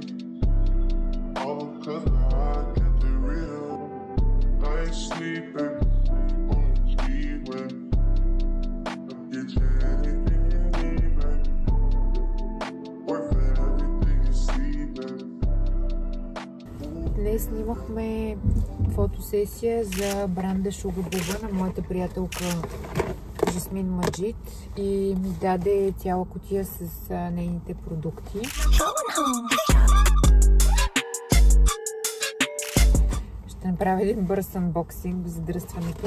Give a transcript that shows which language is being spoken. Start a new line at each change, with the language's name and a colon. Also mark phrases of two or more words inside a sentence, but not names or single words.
English: All cause of how I kept it real. I ain't sleeping on the speedway. I'll get you anything you need, baby. Work for everything you see, baby.
Bulgarian: Днес снимахме фотосесия за бранда Sugar Bubba на моята приятелка Жасмин Маджид и ми даде цяла кутия с нейните продукти. Ще направя един бърз анбоксинг в задръстването.